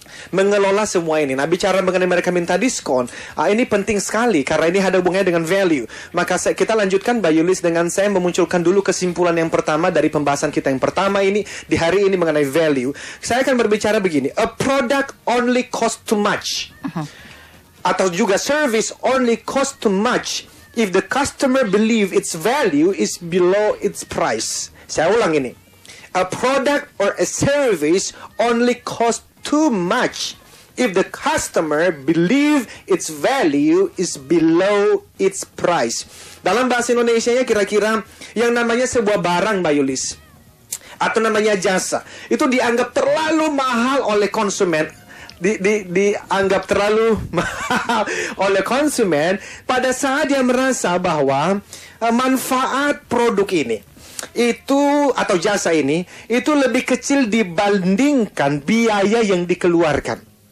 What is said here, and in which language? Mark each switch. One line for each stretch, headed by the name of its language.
Indonesian: mengelola semua ini. Nah, bicara mengenai mereka minta diskon, ini penting sekali karena ini ada hubungannya dengan value. Maka kita lanjutkan Mbak Yulis dengan saya memunculkan dulu kesimpulan yang pertama dari pembahasan kita yang pertama ini di hari ini mengenai value. Saya akan berbicara begini,
English: a product only cost too much.
Indonesian: Atau juga
English: service only cost too much if the customer believe its value is below its price.
Indonesian: Saya ulang ini.
English: A product or a service only cost too much if the customer believe its value is below its price.
Indonesian: Dalam bahasa Indonesianya kira-kira yang namanya sebuah barang, Mbak Yulis, atau namanya jasa, itu dianggap terlalu mahal oleh konsumen. Dianggap terlalu mahal oleh konsumen pada saat dia merasa bahwa manfaat produk ini itu atau jasa ini itu lebih kecil dibandingkan biaya yang dikeluarkan.